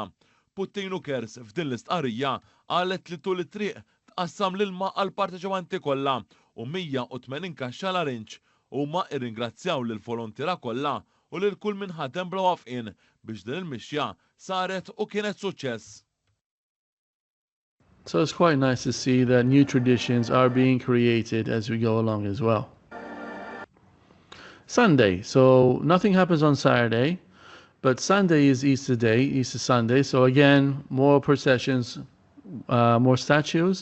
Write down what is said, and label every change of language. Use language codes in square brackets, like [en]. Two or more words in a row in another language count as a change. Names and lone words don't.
[mt] Potinu Cares f'din l-istqarrija qalet li tul it-triq tqassam l-ilma għall parteċipanti kollha u 180 kaxxa larinġ huma irringrazzjaw lil volontiera kollha u lil kull min ħadem bla wafqien biex din il-mixja saret u kienet suċċess. [en] So it's quite nice to see that new traditions are being created as we go along as well. Sunday. So nothing happens on Saturday, but Sunday is Easter Day, Easter Sunday. So again, more processions, more statues.